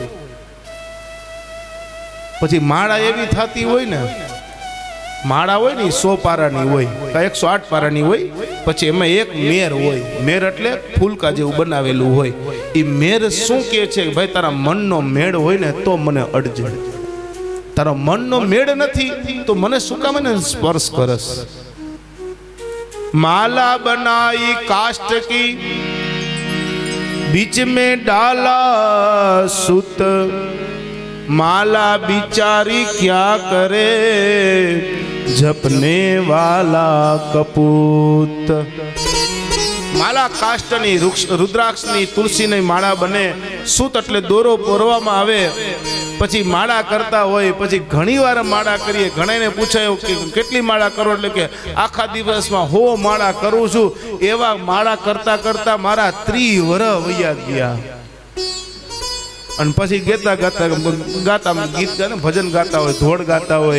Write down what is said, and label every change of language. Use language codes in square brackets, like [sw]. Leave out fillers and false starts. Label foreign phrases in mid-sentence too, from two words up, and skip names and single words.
[gu] પછી માળા એવી થતી હોય ને, માળા હોય ને 100 પારાની હોય, 108 પારાની હોય, પછી એમાં એક મેર હોય. મેર એટલે ફૂલકા જેવું બનાવેલું હોય. એ મેર શું કહે છે, ભાઈ તારા મનનો મેળ હોય ને તો મને અડજે, તારો મનનો મેળ નથી તો મને શું કામ એને સ્પર્શ કરસ. [hi] माला बनाई काष्ट की बीच में डाला सुत, माला बिचारी क्या करे जपने वाला कपूत. [gu] માળા કાષ્ટની રુદ્રાક્ષની તુલસીની માળા બને. सूत એટલે દોરો પોરવામાં આવે, પછી માળા કરતા હોય. પછી ઘણી વાર માળા કરીએ, ઘણાને પૂછાયો કે કેટલી માળા કરો, એટલે કે આખા દિવસમાં 100 માળા કરું છું. એવા માળા કરતા કરતા મારા 30 વર્ષ વયા ગયા. અને પછી ગીતા ગાતા ગીત ગાને ભજન ગાતા હોય, ધોળ ગાતા હોય.